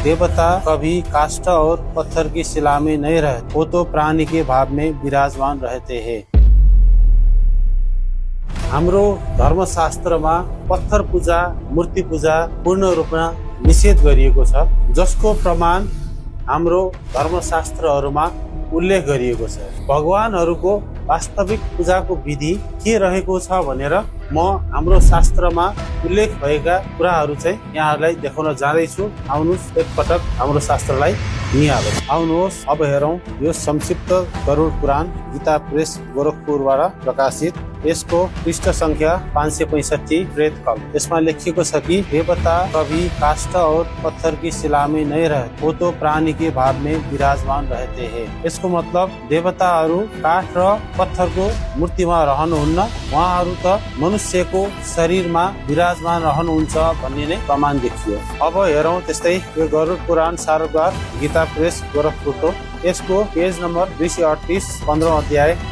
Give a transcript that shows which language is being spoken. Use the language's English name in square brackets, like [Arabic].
[Hindi] देवता कभी काष्ठ और पत्थर की शिला में नहीं रहते, वो तो प्राणी के भाव में विराजमान रहते हैं। [Nepali] हाम्रो धर्मशास्त्रमा पत्थर पूजा, मूर्ति पूजा पूर्ण रूपमा निषेध गरिएको छ, जसको प्रमाण हाम्रो धर्मशास्त्रहरूमा उल्लेख गरिएको छ। भगवानहरूको वास्तविक पूजाको विधि के रहेको छ भनेर म हाम्रो शास्त्रमा उल्लेख भएका कुराहरू चाहिँ यहाँहरूलाई देखाउन जाँदैछु। आउनुहोस् एकपटक हाम्रो शास्त्रलाई निहालौँ। आउनुहोस् अब हेरौँ यो संक्षिप्त गरुड पुराण गीता प्रेस गोरखपुरबाट प्रकाशित। यसको पृष्ठ संख्या 565 प्रेत कल। यसमा लेखिएको छ कि [Hindi] देवता कभी काष्ठ और पत्थर की शिला में नहीं रहते, वो तो प्राणी के भाव में विराजमान रहते हैं। [Nepali] यसको मतलब देवताहरू काठ र पत्थरको मूर्तिमा रहनुहुन्न, उहाँहरू त मनुष्यको शरीरमा विराजमान रहनुहुन्छ भन्ने नै प्रमाण देखियो। अब हेरौँ त्यस्तै यो गरुड पुराण सारगार गीता प्रेस गोरखपुरको यसको पेज नम्बर 238 15औं अध्याय।